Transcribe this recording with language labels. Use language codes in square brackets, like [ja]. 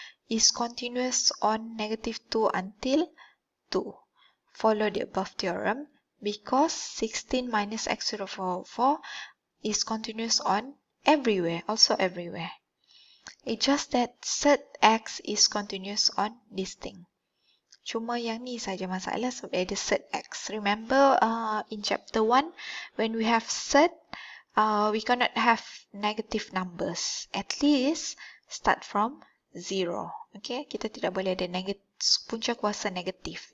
[en] Is continuous on negative 2 until 2. Follow the above theorem because 16 minus x to the power 4 is continuous on everywhere, also everywhere. It's just that set x is continuous on this thing. [ms] Cuma yang ni saja masalah sebab ada set x. [en] Remember in chapter 1 when we have set, we cannot have negative numbers. At least start from 0. [ms] Okay, kita tidak boleh ada punca kuasa negatif.